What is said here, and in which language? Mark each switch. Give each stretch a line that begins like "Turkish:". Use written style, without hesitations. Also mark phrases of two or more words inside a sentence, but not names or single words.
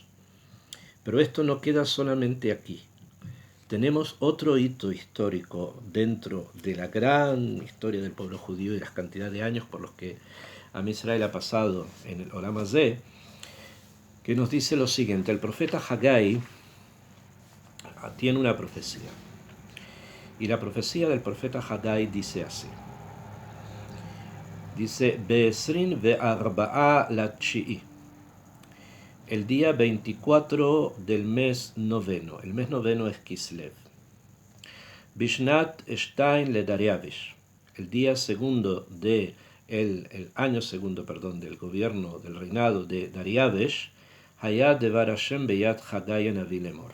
Spanish: Pero esto no queda solamente aquí. Tenemos otro hito histórico dentro de la gran historia del pueblo judío y las cantidades de años por los que
Hebrew: עם ישראל
Spanish: ha pasado en el
Hebrew: עולם הזה,
Spanish: que nos dice lo siguiente. El profeta Haggai tiene una profecía. Y la profecía del profeta Haggai dice así. Dice,
Hebrew: בעשרים וארבעה לתשיעי.
Spanish: El día 24 del mes noveno. El mes noveno es Kislev.
Hebrew: בשנת שתיים לדריוש.
Spanish: El día segundo de el año segundo, del gobierno, del reinado de Dariavesh,
Hebrew: היה דבר ה׳ ביד חגי הנביא לאמר.